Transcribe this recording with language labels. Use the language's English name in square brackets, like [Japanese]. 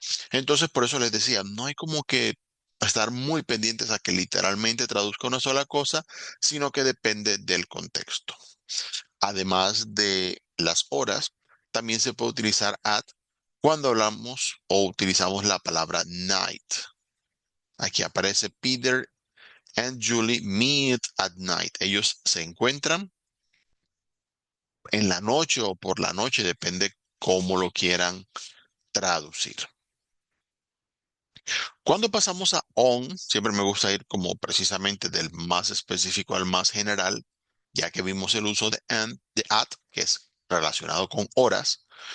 [Spanish] Entonces, por eso les decía, no hay como que estar muy pendientes a que literalmente traduzca una sola cosa, sino que depende del contexto. Además de las horas, también se puede utilizar at cuando hablamos o utilizamos la palabra night. Aquí aparece [English] Peter and Julie meet at night. [Spanish] Ellos se encuentran en la noche o por la noche, depende cómo lo quieran traducir. Cuando pasamos a on, siempre me gusta ir como precisamente del más específico al más general, ya que vimos el uso de and, de at, que es relacionado con horas.